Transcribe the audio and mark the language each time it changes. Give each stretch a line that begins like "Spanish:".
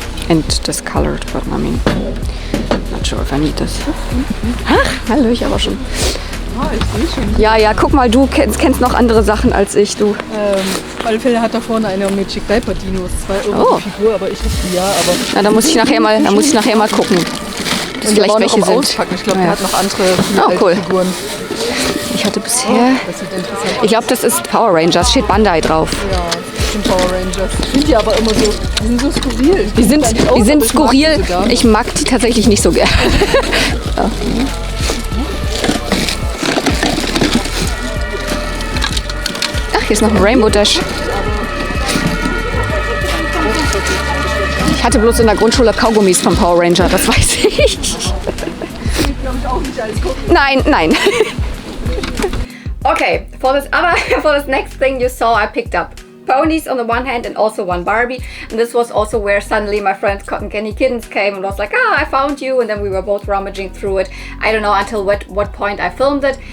English: And discolored, but I mean, not sure if I need this.
German: Ach, hallo, ich aber schon. Ah, ich sehe schon. Ja, guck mal, du kennst noch andere Sachen als ich, du. Auf alle Fälle hat da vorne eine Magic Diaper Dinos, 2 € die Figur, aber ich habe die ja, aber... Na, da muss ich nachher mal gucken. Und vielleicht welche sind. Auspacken. Ich glaube, der hat noch andere cool. Figuren. Ich hatte bisher... Das sieht interessant aus. Ich glaube, das ist Power Rangers, steht Bandai drauf. Ja, bestimmt Power Rangers. Ich finde die aber immer so, die sind so skurril. Die sind skurril. Ich mag die tatsächlich nicht so gern. Ja. Ach, hier ist noch ein Rainbow Dash. Ich hatte bloß in der Grundschule Kaugummis vom Power Ranger, das weiß ich. Nein.
English: Okay, for this next thing you saw, I picked up ponies on the one hand and also one Barbie. And this was also where suddenly my friend Cotton Candy Kittens came and was like, I found you. And then we were both rummaging through it. I don't know until what point I filmed it.